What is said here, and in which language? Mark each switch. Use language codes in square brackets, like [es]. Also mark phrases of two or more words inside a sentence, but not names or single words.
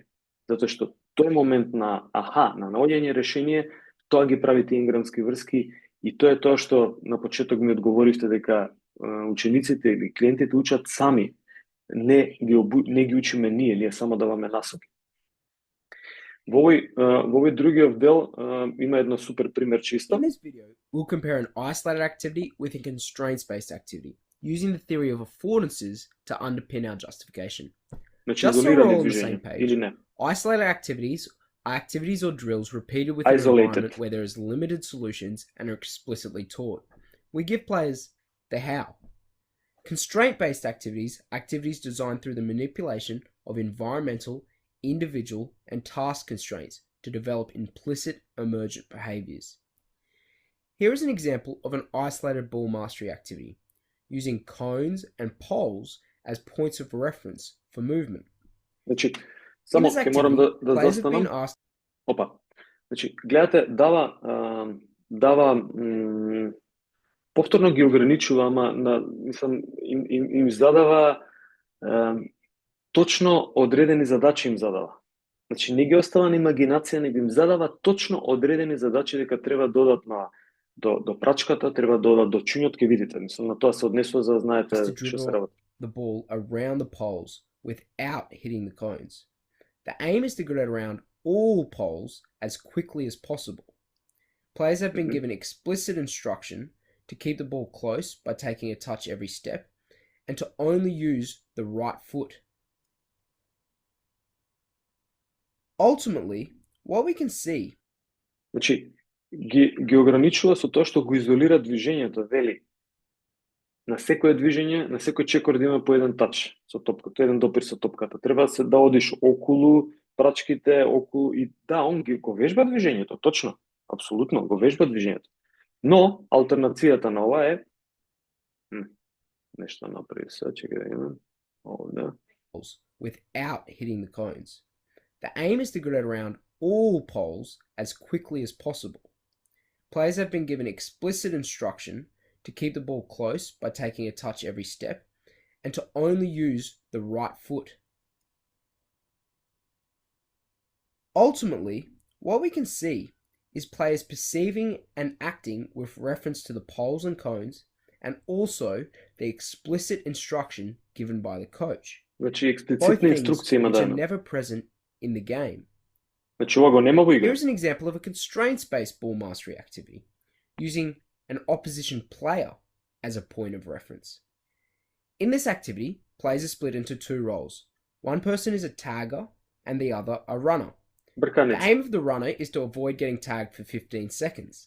[mk] Затоа што тој момент на на наоѓање решение, тоа ги прави тие инграмски врски и тоа е тоа што на почеток ми одговоривте дека учениците или клиентите учат сами. Не ги учиме ние само даваме насоки. Во овој другиот дел има едно супер пример чисто. [en] In this video, we'll compare an isolated activity with a constraints-based activity, using the theory of affordances to underpin our justification. [mk] Значи [en] Just so we're [mk] изолирани [en] all on the [mk] движења [en] same page, [mk] или не? [en] isolated activities are activities or drills repeated within an Isolated. environment where there is limited solutions and are explicitly taught. We give players the how. Constraint-based activities are activities designed through the manipulation of environmental, individual, and task constraints to develop implicit emergent behaviors. Here is an example of an isolated ball mastery activity, using cones and poles as points of reference for movement. [mk] Значи, [en] In [mk] само [en] this [mk] ќе морам [en] activity, [mk] да [en] players have been [mk] застанам. [en] asked [mk] Опа. Значи, гледате, дава повторно ги ограничува, ама им задава точно одредени задачи им задава. Значи, не ги остава на имагинација, него им задава точно одредени задачи дека треба додат до прачката, треба додат до чуњот, ќе видите. Мислам, на тоа се однесува за да знаете [en] to [mk] што се [en] dribble [mk] работи. [en] the ball around the poles without hitting the cones. The aim is to get it around all poles as quickly as possible. Players have been given explicit instruction to keep the ball close by taking a touch every step and to only use the right foot. Ultimately, what we can see [mk] Значи, ги ограничува со тоа што го изолира движењето, вели. На секое движење, на секој чекор да има по еден тач со топката, еден допир со топката. Треба да одиш околу прачките, околу и да, он го вежба движењето, точно. Апсолутно, го вежба движењето. Но алтернацијата на ова е нешто направи сега, чекај да имам. Овде. [en] without hitting the cones. The aim is to get it around all poles as quickly as possible. Players have been given explicit instruction to keep the ball close by taking a touch every step and to only use the right foot. Ultimately, what we can see is players perceiving and acting with reference to the poles and cones and also the explicit instruction given by the coach. [mk] Значи [en] Both [mk] експлицитна [en] things [mk] инструкција има [en] which are [mk] дадена. [en] never present in the game. [mk] Значи ова го нема во игра. [en] Here's an example of a constraints-based ball mastery activity, using an opposition player as a point of reference. In this activity, players are split into two roles. One person is a tagger and the other a runner. The [mk] Брканец. [en] aim of the runner is to avoid getting tagged for 15 seconds.